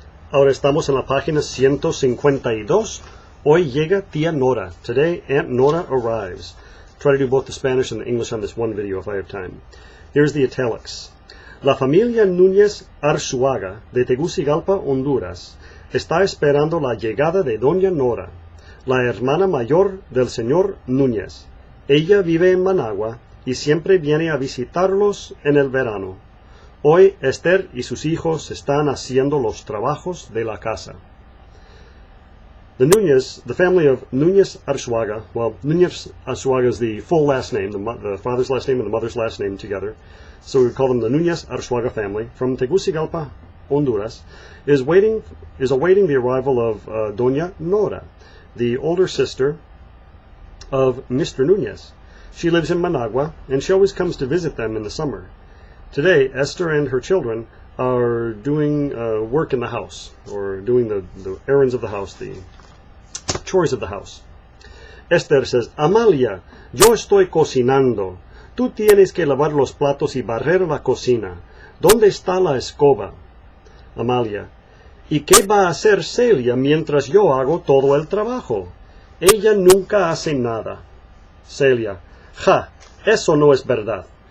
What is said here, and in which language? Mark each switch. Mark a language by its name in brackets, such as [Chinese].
[Spanish] Ahora estamos en la página 152. Hoy llega tía Nora. [English] Today, Aunt Nora arrives. Try to do both the Spanish and the English on this one video if I have time. Here's the italics. [Spanish] La familia Núñez Arzuaga de Tegucigalpa, Honduras, está esperando la llegada de doña Nora, la hermana mayor del señor Núñez. Ella vive en Managua y siempre viene a visitarlos en el verano. Hoy Esther y sus hijos están haciendo los trabajos de la casa. [English] The Núñez, the family of Núñez Arzuaga, well, Núñez Arzuaga is the full last name, the father's last name and the mother's last name together. So we call them the Núñez Arzuaga family from Tegucigalpa, Honduras, is awaiting the arrival of Doña Nora, the older sister of Mr. Núñez. She lives in Managua, and she always comes to visit them in the summer. Today, Esther and her children are doing work in the house, or doing the errands of the house, the chores of the house. Esther says, [Spanish] Amalia, yo estoy cocinando. Tú tienes que lavar los platos y barrer la cocina. ¿Dónde está la escoba? Amalia, ¿y qué va a hacer Celia mientras yo hago todo el trabajo? Ella nunca hace nada. Celia, ja, eso no es verdad.